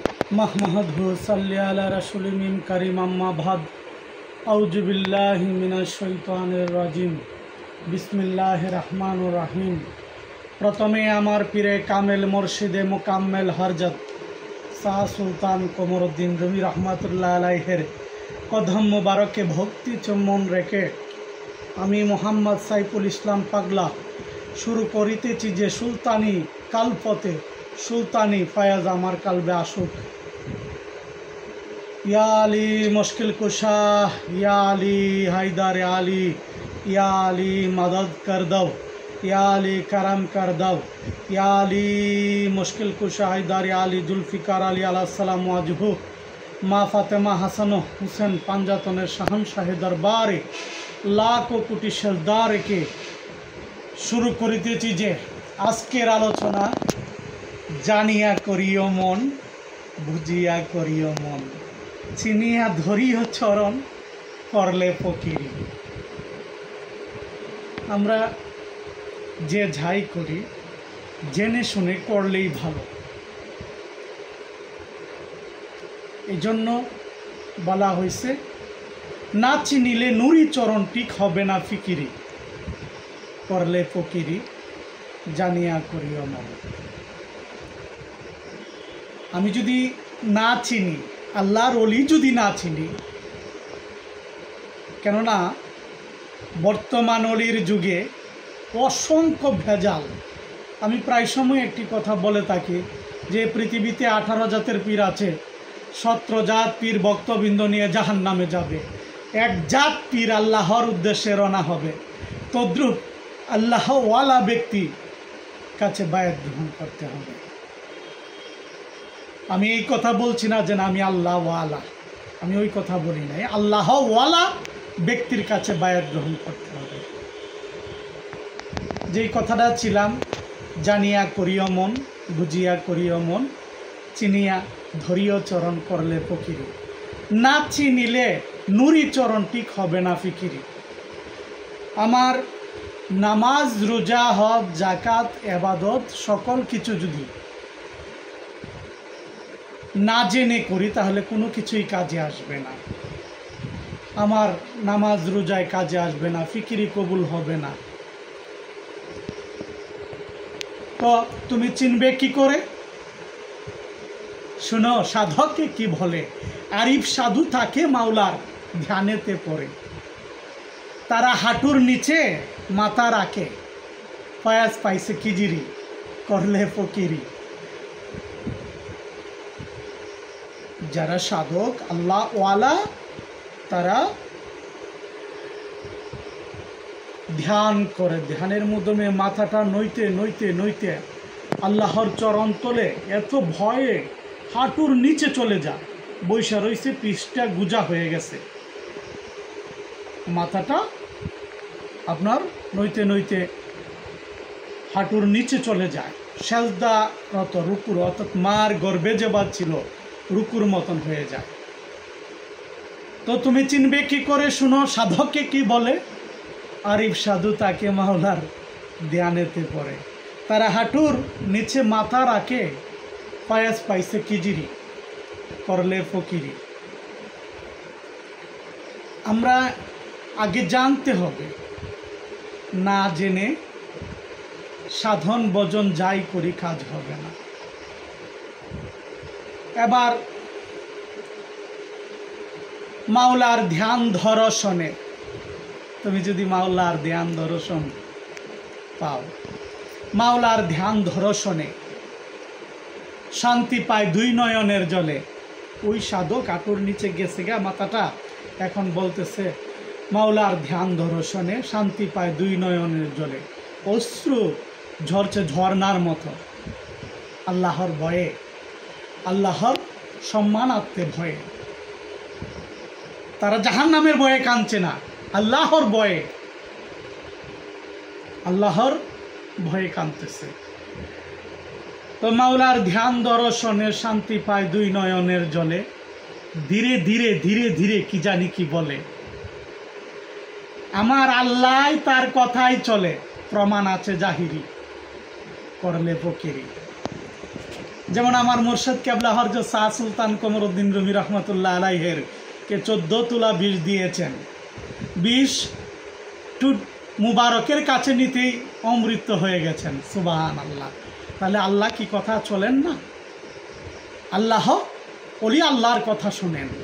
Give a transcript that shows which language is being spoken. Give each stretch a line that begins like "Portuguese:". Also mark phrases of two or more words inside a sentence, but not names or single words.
Arabic: نحمده نصلي على رسول من كريم أما بعد أعوذ بالله من الشيطان الرجيم بسم الله الرحمن الرحيم.
Bangla: প্রথমে আমার পীরে কামেল মুর্শিদে মুকাম্মেল হযরত শাহ সুলতান কমরুদ্দীন রুমী রহমতুল্লাহ আলাইহির কদম মুবারকে ভক্তি চুম্বন রেখে আমি মোহাম্মদ সাইফুল ইসলাম পাগলা শুরু করিতেছি যে সুলতানী কালপথে সুলতানী ফয়েজ আমার কালবে আসুক।
Hindi: या अली मुश्किल कुशा, या अली हैदर, या अली मदद कर दो, या अली करम कर दो, या अली मुश्किल कुशा हैदर, या अली जुल्फिकार
Bangla: अली अलैहिस्सलाम ওয়াজহু মা ফাতেমা হাসান হুসাইন পাঞ্জাতনের শাহানশাহী দরবারে লাখো কোটি সেজদা রেখে শুরু করিতেছি যে আজকের আলোচনা জানিয়া করিও মন বুঝিয়া করিও মন চিনিয়া ধরিও চরণ করলে ফকিরি। আমরা যে যাই করি জেনে শুনে করলেই ভালো। এজন্য বলা হয়েছে না চিনিলে নুরী চরণ ঠিক হবে না ফিকিরি করলে ফকিরি জানিয়া করিও মন। আমি যদি না চিনি আল্লাহর ওলী যদি না চিনি কেননা বর্তমান ওলির যুগে অসংখ্য ভেজাল। আমি প্রায় সময় একটি কথা বলে থাকি যে পৃথিবীতে 18 জাতের পীর আছে 17 জাত পীর ভক্তবৃন্দ নিয়ে জাহান্নামে যাবে, এক জাত পীর আল্লাহর উদ্দেশ্যে रওনা হবে। তদ্রূপ আল্লাহওয়ালা ব্যক্তি কাছে বায়াত গ্রহণ করতে হবে। আমি এই কথা বলছি না যে আমি আল্লাহওয়ালা, আমি ওই কথা বলি নাই। আল্লাহওয়ালা ব্যক্তির কাছে বায়াত গ্রহণ করতে হবে। যেই কথাটা ছিলাম জানিয়া করিও মন বুঝিয়া করিও মন চিনিয়া ধরিও চরণ করলে ফকিরি। না চিনিলে নুরি চরণ ঠিক হবে না ফিকিরি। আমার নামাজ রোজা হজ জাকাত ইবাদত সকল কিছু যদি না জেনে করি তাহলে কোনো কিছুই কাজে আসবে না। আমার নামাজ রোজায় কাজে আসবে না, ফিকিরি কবুল হবে না। তো তুমি চিনবে কি করে? শুনো সাধকে কি বলে, আরিফ সাধু থাকে माওলার ধ্যানেতে পড়ে, তারা হাঁটুর নিচে মাথা রাখে, ফয়েজ পাইসে কিজিরি করলে ফকিরি। যারা সাধক আল্লাহওয়ালা তারা ধ্যান করে, ধ্যানের মাধ্যমে মাথাটা নইতে নইতে নইতে আল্লাহর চরণ তলে এত ভয়ে হাঁটুর নিচে চলে যায়, বৈশা রইছে পিঠটা গুজা হয়ে গেছে, মাথাটা আপনার নইতে নইতে হাঁটুর নিচে চলে যায়, সেজদারত রুকুর অর্থাৎ মার গর্ভে যে বাচ্চা ছিল রুকুর মতন হো যায়। তো তুম চিনবে কি করে? শুনো সাধকে কি বলে, আরিফ সাধু তাকে माওলার ধ্যানেতে পড়ে, তারা হাঁটুর নিচে মাথা রাখে, ফয়েজ পাইসে কিজিরি করলে ফকিরি। আমরা আগে জানতে হবে, না জেনে সাধন ভজন যাই করি কাজ হবে না। এবার माওলার ধ্যান দর্শনে তুম যদি माওলার ধ্যান দর্শন পাও, माওলার ধ্যান দর্শনে শান্তি পায় দুই নয়নের জলে, ওই সাধক আটুর নিচে गेছে গা माथाटा এখন বলতেছে মাওলার ধ্যান দর্শনে শান্তি পায় দুই নয়নের জলে, অশ্রু झरছে ঝরনার মতো আল্লাহর ভয়ে, আল্লাহর সম্মানার্থে ভয়ে। তারা জাহান্নামের ভয়ে कांदছে না, আল্লাহর ভয়ে, আল্লাহর ভয়ে कांदतेছে। तो माওলার ধ্যান দর্শনে শান্তি পায় দুই নয়নের জলে, ধীরে ধীরে ধীরে ধীরে কি জানি কি বলে, আমার আল্লাহ তার কথায় চলে, প্রমাণ আছে জাহিরি করলে ফকিরি। যেমন আমার মুর্শিদ কেবলা হযরত শাহ সুলতান কমরউদ্দিন রুমি রহমতুল্লাহ আলাইহির কে 14 তোলা বিষ দিয়েছেন। বিষ মুবারকের কাছে নিতেই অমৃত হয়ে গেছেন। সুবহানাল্লাহ। তাহলে আল্লাহ কি কথা চলেন না? আল্লাহ ওলি আল্লাহর কথা শুনেন।